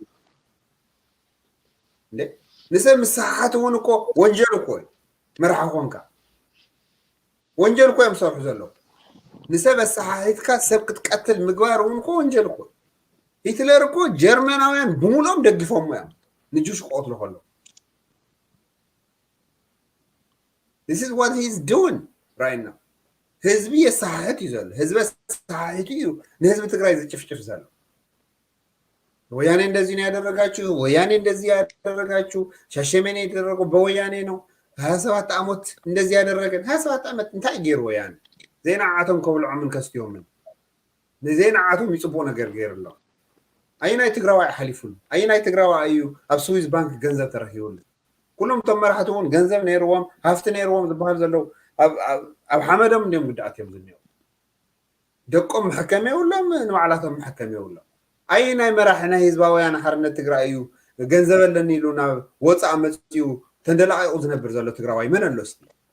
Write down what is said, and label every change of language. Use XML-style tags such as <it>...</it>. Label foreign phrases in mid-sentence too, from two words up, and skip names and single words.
<ti>እንዴ ንሰብ ምስሓሓት እውን እኮ ወንጀል እኮ እዩ መራሒ ኮንካ ወንጀል እኮ እዮም ዝሰርሑ ዘለዉ ንሰብ ኣሰሓሒትካ ሰብ ክትቀትል ምግባር እውን እኮ ወንጀል እኮ ሂትለር እኮ ጀርመናውያን ብምሎም ደጊፎሞ እዮም ንጁሽ ክቆትሉ ከሎ</ti> <en>This is what he's doing right now.</en> <ti>ህዝቢ የሰሓሕት እዩ ዘሎ ህዝቢ ሰሓሒት እዩ ንህዝቢ ትግራይ ዝጭፍጭፍ ዘሎ</ti> <am>ወያኔ እንደዚህ ነው ያደረጋችሁ ወያኔ እንደዚህ ያደረጋችሁ ሻሸመኔ የተደረገው በወያኔ ነው 27 ዓመት እንደዚህ ያደረገን 27 ዓመት</am> <ti>እንታይ ገይሩ ወያኔ ዜና ዓቶም ከብልዖ ምን ከስትዮም ንዜና ዓቶም ይፅቡቅ ነገር ገይሩሎ ኣይናይ ትግራዋይ ሓሊፉሉ ኣይናይ ትግራዋይ እዩ ኣብ ስዊዝ ባንክ ገንዘብ ተረኺቡሉ ኩሎም ቶም መራሕቲ እውን ገንዘብ ነይርዎም ሃፍቲ ነይርዎም ዝበሃል ዘለው ኣብ ሓመዶም እንዲኦም ጉዳኣት እዮም ዝኒአው ደቆም መሕከም የብሎም ንባዕላቶም መሕከም የብሎም ኣይ ናይ መራሒ ናይ ህዝባውያን ሓርነት ትግራይ እዩ ገንዘብ ኣለኒ ኢሉ ናብ ወፃእ መፅኡ ተንደላቂቑ ዝነብር ዘሎ ትግራዋይ መን ኣሎ እስቲ</ti>